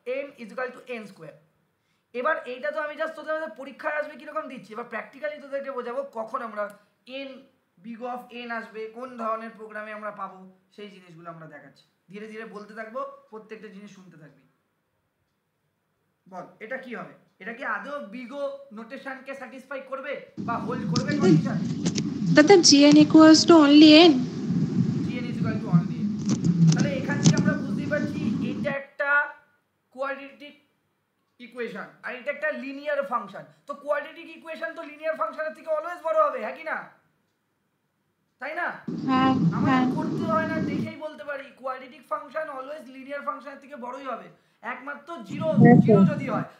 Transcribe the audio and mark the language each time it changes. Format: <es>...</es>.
<en>n is equal to n square.</en> <bn>এবার এইটা তো আমি জাস্ট তোদের পরীক্ষায় আসবে কীরকম দিচ্ছি, এবার প্র্যাকটিক্যালি তোদেরকে বোঝাবো কখন আমরা n বিগ অফ n আসবে, কোন ধরনের প্রোগ্রামে আমরা পাবো, সেই জিনিসগুলো আমরা দেখাচ্ছি। ধীরে ধীরে বলতে থাকবো, প্রত্যেকটা জিনিস শুনতে থাকবি। বল এটা কি হবে, এটা কি আদৌ বিগো নোটেশনকে স্যাটিসফাই করবে বা হোল্ড করবে কন্ডিশন?</bn> <en>দাদা gn equals to only n, gn is equal to only n।</en> <bn>তাহলে এখান থেকে আমরা বুঝতেই পারছি এটা একটা কোয়াড্রেটিক ইকুয়েশন আর এটা একটা লিনিয়ার ফাংশন। তো কোয়াড্রেটিক ইকুয়েশন তো লিনিয়ার ফাংশনের থেকে অলওয়েজ বড় হবে, হ্যাঁ কি না, তাই না? হ্যাঁ আমাদের করতে হয় না, দেখেই বলতে পারি কোয়াড্রেটিক ফাংশন অলওয়েজ লিনিয়ার ফাংশনের থেকে বড়ই হবে, একমাত্র জিরো যদি হয়।</bn>